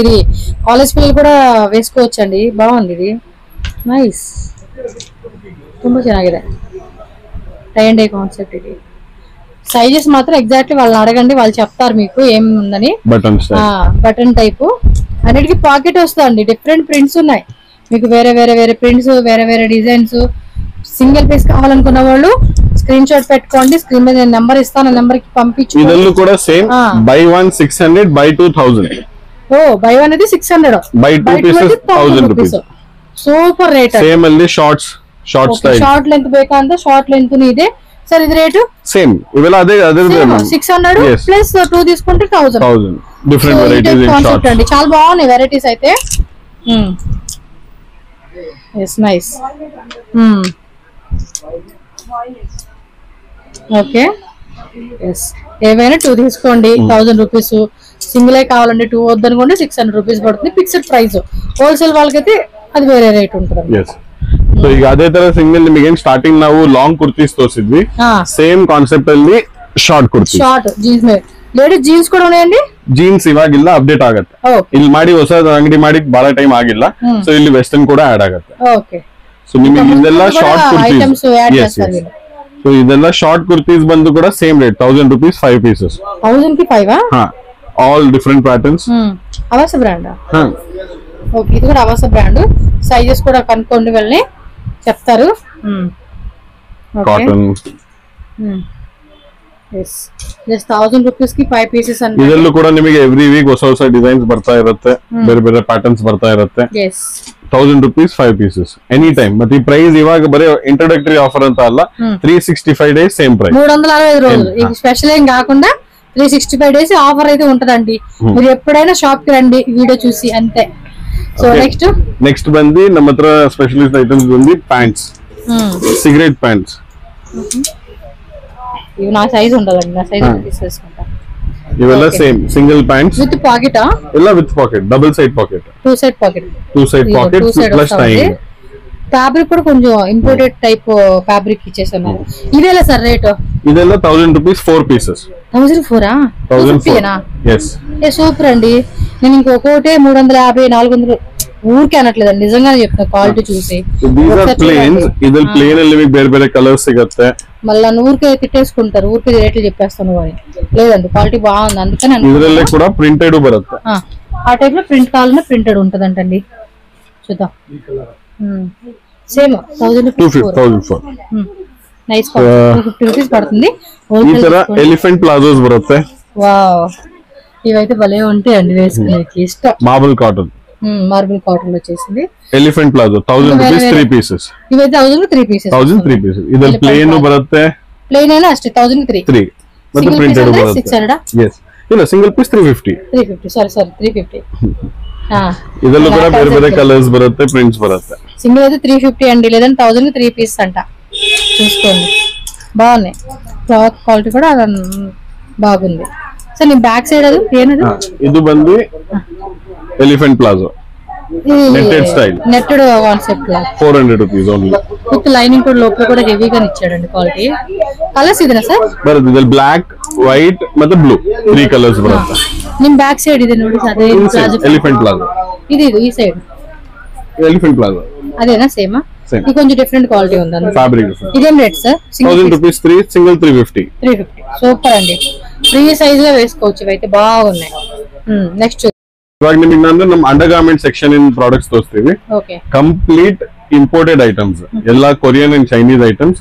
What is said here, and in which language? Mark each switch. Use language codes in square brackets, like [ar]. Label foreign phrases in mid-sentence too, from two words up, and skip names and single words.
[te] ఇది కాలేజ్ పిల్లలు కూడా వేసుకోవచ్చు అండి. బాగుంది ఇది, నైస్, [kn] ತುಂಬಾ ಚೆನ್ನಾಗಿದೆ. [en] tie and dye concept ఇది. [te] సైజెస్ మాత్రం ఎగ్జాక్ట్లీ వాళ్ళని అడగండి, వాళ్ళు చెప్తారు మీకు ఏమి ఉందని. బటన్ టైప్ అన్నిటికీ పాకెట్ వస్తుందండి. [en] different prints [te] ఉన్నాయి మీకు, వేరే వేరే వేరే ప్రింట్స్, వేరే వేరే డిజైన్స్. [en] single piece [te] కావాలనుకున్న వాళ్ళు [en] screen shot [te] పెట్టుకోండి. స్క్రీన్ మీద నేను నెంబర్ ఇస్తాను, నెంబర్ కి పంపించు. [kn] ಇದೆಲ್ಲೂ ಕೂಡ ಸೇಮ್ ಬೈ 1 600, ಬೈ 2000. [te] ఓ బై 1 అనేది 600, [en] buy 2 pieces 1000 rupees. super rate. [kn] సేమ్ ಅಲ್ಲಿ [en] short style. short length [kn] ಬೇಕಂದ್ರೆ [en] short length [kn] ಇದೆ ಸರ್. [te] ఇది రేటు సేమ్. ఇవెలా అదే 600 ప్లస్ 2 తీసుకుంటే 1000. [en] different varieties in short [te] అండి. చాలా బాగున్నాయి వెరైటీస్ అయితే. ఎస్, నైస్. [en] okay, yes, [te] ఏవైనా 2 తీసుకోండి, 1000 రూపీస్. సింగిల్ కావాలంటే 2 వద్దనుకోండి, 600 రూపీస్ పడుతుంది. [en] fixed price. [te] హోల్సేల్ వాళ్ళకైతే అది వేరే రేట్ ఉంటుంది. [kn] ಸೊ ಈಗ ಅದೇ ತರ ಸಿಂಗಲ್ ನಿಮಗೆ ಸ್ಟಾರ್ಟಿಂಗ್ ನಾವು ಲಾಂಗ್ ಕುರ್ತೀಸ್ ತೋರಿಸಿದ್ವಿ. ಸೇಮ್ ಕಾನ್ಸೆಪ್ಟ್ ಅಲ್ಲಿ ಶಾರ್ಟ್ ಕುರ್ತಿ, [en] short jeans. ladies jeans [kn] ಕೂಡ ఉన్నాయండి. ಜೀನ್ಸ್ ಇವಾಗಿಲ್ಲ, ಅಪ್ಡೇಟ್ ಆಗುತ್ತೆ. ಇಲ್ಲಿ ಮಾಡಿ ಹೊಸ ಅಂಗಡಿ ಮಾಡಿ ಬಹಳ ಟೈಮ್ ಆಗಿಲ್ಲ. ಸೊ ಇಲ್ಲಿ ವೆಸ್ಟರ್ನ್ ಕೂಡ ಆಡ್ ಆಗುತ್ತೆ. ಓಕೆ, ಸೊ ನಿಮಗೆ ಇದೆಲ್ಲ ಶಾರ್ಟ್ ಕುರ್ತೀಸ್. ಸೊ ಇದೆಲ್ಲ ಶಾರ್ಟ್ ಕುರ್ತೀಸ್ ಬಂದು ಕೂಡ ಸೇಮ್ ರೇಟ್ [en] 1000 rupees 5 pieces. [te] 1000 కి 5? [en] all different patterns. [te] అవస బ్రాండ్. ఓకే, ఇది కూడా అవస బ్రాండ్. సైజెస్ కూడా కనుక్కోండి, వెళ్ళి చెప్తారు. కాటన్. [en] yes, just 1000 rupees కి 5 pieces ಅಂತ. [kn] ಇದೆಲ್ಲೂ ಕೂಡ ನಿಮಗೆ [en] every week [kn] ಹೊಸ ಹೊಸ ಡಿಸೈನ್ಸ್ ಬರ್ತಾ ಇರುತ್ತೆ, ಬೇರೆ ಬೇರೆ ಪ್ಯಾಟರ್ನ್ಸ್ ಬರ್ತಾ ಇರುತ್ತೆ. [en] yes, 1000 rupees 5 pieces any time. [kn] ಮತ್ತೆ ಈ ಪ್ರೈಸ್ ಇವಾಗ ಬರೀ [en] introductory offer [kn] ಅಂತ ಅಲ್ಲ, [en] 365 days same price. [te] 365 రోజులు. ఇది స్పెషల్ ఏం కాకుండా [en] 365 days offer [te] అయితే ఉంటదండి. మీరు ఎప్పుడైనా షాప్ కి రండి వీడియో చూసి, అంతే. సో [kn] నెక్స్ట్ ಬಂದಿ ನಮ್ಮ ಹತ್ರ ಸ್ಪೆಷಲಿಸ್ಟ್ ಐಟಮ್ಸ್ ಬಂದಿ ಪ್ಯಾಂಟ್ಸ್, ಸಿಗರೇಟ್ ಪ್ಯಾಂಟ್ಸ್. [te] ఇవి నా సైజ్ ఉండదండి, నా సైజ్ తీసేసుకుంటా. ఇవెಲ್ಲ సేమ్ సింగిల్ ప్యాంట్స్ [en] with pocket. [kn] ಎಲ್ಲ [en] with pocket, double side pocket, 2 side pocket, 2 side pocket plus tying. [te] ఫ్యాబ్రిక్ కూడా కొంచెం ఇంపోర్టెడ్ టైప్ ఫ్యాబ్రిక్ ఇచ్చేస్తున్నారు. ఇదేలా సార్ రేట్? [kn] ಇದೆಲ್ಲ [en] 1000 rupees 4 pieces. [kn] 1004? 1004. yes. [te] సూపర్ అండి. నేను ఇంకొకటి 350 400 ఊరికే అనట్లేదండి, నిజంగానే చెప్తా క్వాలిటీ చూసి. [kn] ప్లేన్స్ ಇದ್ರಲ್ಲಿ ಪ್ಲೇನ್ ಅಲ್ಲಿ ನಿಮಗೆ ಬೇರೆ ಬೇರೆ ಕಲರ್ಸ್ ಸಿಗುತ್ತೆ. [te] మళ్ళీ ఊరికే తిట్టేసుకుంటారు, ఊరికే రేట్లు చెప్పేస్తాను అని. లేదండి క్వాలిటీ బాగుంది, అందుకని [kn] ಇದರಲ್ಲೇ ಕೂಡ ಪ್ರಿಂಟೆಡ್ ಬರುತ್ತೆ. [te] ఆ టైప్ లో ప్రింట్ కావాలన్నా ప్రింటెడ్ ఉంటదంటండి. చూద్దాం. సేమ్ 1204 నైస్ 250 రూపీస్ పడుతుంది. ఈ ತರ ఎలిఫెంట్ ప్లాజోస్ బರುತ್ತೆ. వావ్, ఇవైతే భలే ఉంటాయండి వేసుకునేకి, ఇష్టం. మార్బుల్ కాటన్ వచ్చేసింది. ఎలిఫెంట్ ప్లాజో 1000 రూపీస్ 3 పీసెస్. ఇవైతే 1000 3 పీసెస్. 1000 3 పీసెస్. [kn] ಇದರಲ್ಲಿ ಪ್ಲೇನ್ ಬರುತ್ತೆ. ಪ್ಲೇನ್ ಏನೋ ಅಷ್ಟೇ 1000 3. ಮತ್ತೆ ಪ್ರಿಂಟೆಡ್ ಬರುತ್ತೆ. 600. yes. ಇಲ್ಲ ಸಿಂಗಲ್ ಪೀಸ್ 350. ಸಾರಿ 350. ಇದರಲ್ಲೂ ಕೂಡ ಬೇರೆ ಬೇರೆ ಕಲರ್ಸ್ ಬರುತ್ತೆ, ಪ್ರಿಂಟ್ಸ್ ಬರುತ್ತೆ. [te] సింగిల్ అయితే 350 అండి, లేదంటే 1000 3 పీస్ అంట. చూసుకోండి, బాగున్నాయి. క్లాత్ క్వాలిటీ కూడా బాగుంది. సార్ నీ బ్యాక్ సైడ్ అది ಏನದು? [kn] ಇದು ಬಂದು ಎಲಿಫೆಂಟ್ ಪ್ಲಾಜೋ నెట్టెడ్ స్టైల్, [te] నెట్టెడ్ కాన్సెప్ట్ లా [en] 400 rupees only. [te] విత్ లైనింగ్ కూడా లోపల కూడా హెవీగా ఇచ్చాడండి. [kn] క్వాలిటీ కలర్స్ ಇದೆನಾ ಸರ್? ಬರುತ್ತೆ. ಇದರಲ್ಲಿ ಬ್ಲಾಕ್, ವೈಟ್ ಮತ್ತೆ ಬ್ಲೂ 3 ಕಲರ್ಸ್ ಬರುತ್ತೆ. ನಿಮ್ ಬ್ಯಾಕ್ ಸೈಡ್ ಇದೆ ನೋಡಿ ಸರ್, ಅದೇ ಎಲಿಫೆಂಟ್ ಪ್ಲಾಜೋ. ಇದು ಈ ಸೈಡ್ ಎಲಿಫೆಂಟ್ ಪ್ಲಾಜೋ [te] అదేనా సేమా? ఇది కొంచెం డిఫరెంట్ క్వాలిటీ ఉంది అండి. ఫ్యాబ్రిక్ ఇదేం రేట్ సార్? 1000 రూపీస్ 3, సింగిల్ 350. సూపర్ అండి, ఫ్రీ సైజ్ లో వేసుకోవచ్చు. ఇవైతే బాగున్నాయి. నెక్స్ట్ [kn] ಇವಾಗ ನಿಮಗೆ ನಾನು ನಮ್ಮ ಅಂಡರ್ ಗಾರ್ಮೆಂಟ್ ಸೆಕ್ಷನ್ ಇನ್ ಪ್ರಾಡಕ್ಟ್ಸ್ ತೋರಿಸ್ತೀವಿ. [en] complete imported items, [kn] ಎಲ್ಲಾ [en] Korean and Chinese items.